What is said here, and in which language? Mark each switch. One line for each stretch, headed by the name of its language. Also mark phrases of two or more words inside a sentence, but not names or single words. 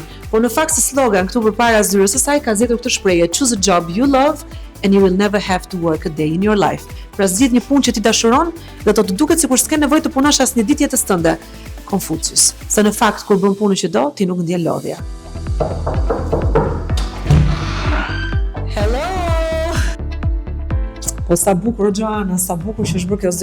Albanian: Por në fakt si slogan këtu përpara zyrës së saj ka zgjedhur këtë shprehje:
English: choose a job you love and you will never have to work a day in your life.
Albanian: Pra zgjidh një punë që ti dashuron dhe do të duket sikur s'ke nevojë të punosh asnjë ditë jetës tënde. Konfucius. Se në fakt kur bën punën që do, ti nuk ndjen lodhja. Po sa bukur Joana, sa bukur që është bërë kjo zyrë.